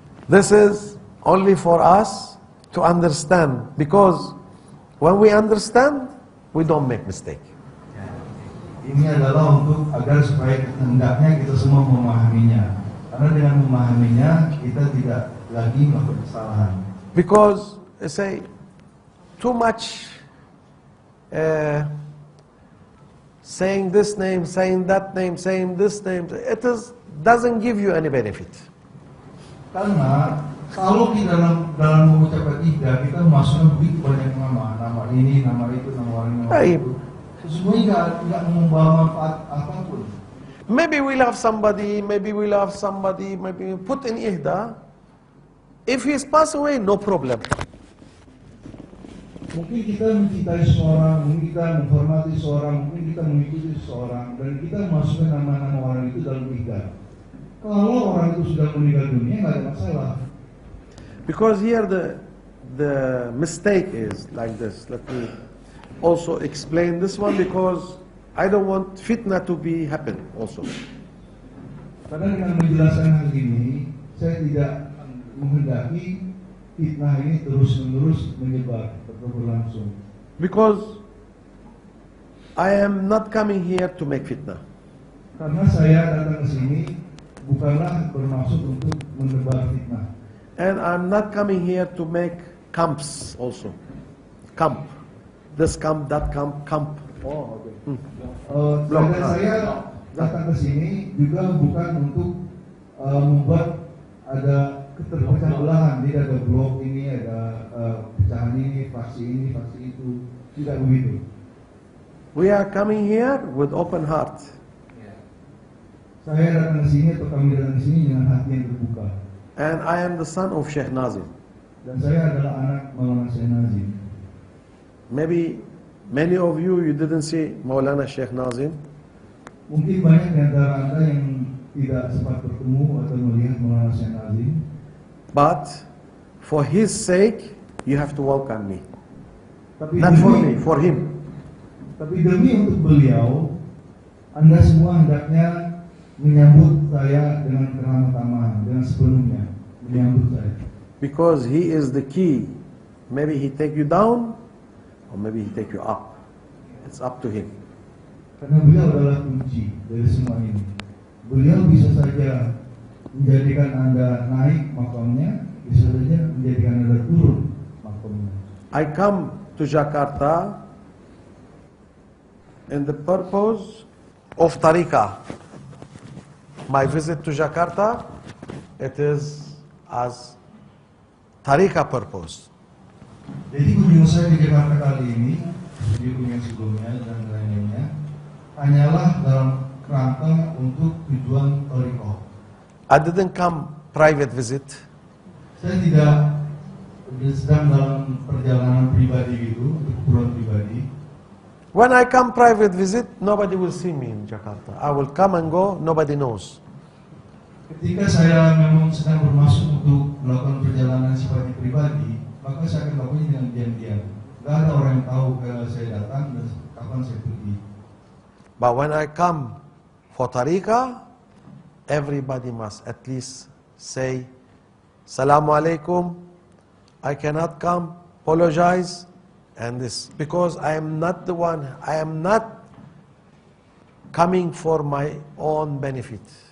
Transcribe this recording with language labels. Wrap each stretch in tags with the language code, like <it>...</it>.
<en>This is only for us to understand, because when we understand, we don't make mistake.</en> <id>Ini adalah untuk agar supaya hendaknya kita semua memahaminya. Karena dengan memahaminya kita tidak lagi melakukan kesalahan.</id> <en>Because say too much saying this name, saying that name, saying this name, doesn't give you any benefit.</en> <id>Karena kalau kita dalam mengucapkan ihda kita masukkan begitu banyak nama ini, nama itu, nama orang itu. Sesungguhnya tidak membawa manfaat apapun.</id> <en>Maybe we love somebody, maybe we put in ihda. If he's passed away, no problem.</en> <id>Mungkin kita mencintai seseorang, mungkin kita menghormati seseorang, mungkin kita mengikuti seseorang, dan kita masukkan nama-nama orang itu dalam ihda. Kalau orang itu sudah meninggal dunia, nggak ada masalah.</id> <en>Because here the mistake is like this. Let me also explain this one, because I don't want fitna to be happen also.</en> <id>Karena dengan menjelaskan hal ini, saya tidak menghendaki fitnah ini terus-menerus menyebar atau berlangsung.</id> <en>Because I am not coming here to make fitnah.</en> <id>Karena saya datang ke sini bukanlah bermaksud untuk menebar fitnah.</id> <en>And I'm not coming here to make camps also. Camp. This camp, that camp.</en> <id>Oh, oke. Dan saya datang ke sini juga bukan untuk membuat ada keterpecah belahan. Tidak ada blok ini, ada pecahan ini, faksi itu. Tidak begitu.</id> <en>We are coming here with open heart.</en> <id>Saya datang ke sini atau kami datang ke sini dengan hati yang terbuka.</id> <en>And I am the son of Sheikh Nazim.</en> <id>Dan saya adalah anak Maulana Syekh Nazim.</id> <en>Maybe many of you didn't see Maulana Sheikh Nazim.</en> <id>Mungkin banyak di antara Anda yang tidak sempat bertemu atau melihat Maulana Syekh Nazim.</id> <en>But for his sake, you have to welcome me.</en> <id>Tapi</id> <en>Not for me, for him.</en> <id>Tapi demi untuk beliau, Anda semua hendaknya menyambut saya dengan keramah tamahan, dengan sepenuhnya menyambut saya.</id> <en>Because he is the key. Maybe he take you down, or maybe he take you up. It's up to him.</en> <id>Karena beliau adalah kunci dari semua ini. Beliau bisa saja menjadikan Anda naik makamnya, bisa saja menjadikan Anda turun makamnya.</id> <en>I come to Jakarta in the purpose of tariqah. My visit to Jakarta, it is as tariqah purpose.</en> <id>Jadi kunjungan saya di Jakarta kali ini, di kunjungan sebelumnya dan lain-lainnya, hanyalah dalam kerangka untuk tujuan tariqah.</id> <en>I didn't come private visit.</en> <id>Saya tidak sedang dalam perjalanan pribadi gitu, untuk keperluan pribadi.</id> <en>When I come private visit, nobody will see me in Jakarta. I will come and go, nobody knows.</en> <id>Ketika saya memang sedang bermaksud untuk melakukan perjalanan sifatnya pribadi, maka saya akan lakukannya dengan diam-diam. Gak ada orang yang tahu kalau saya datang dan kapan saya pergi.</id> <en>But when I come for tariqah, everybody must at least say, Salamu alaikum, I cannot come, apologize, and this, because I am not the one, I am not coming for my own benefit.</en>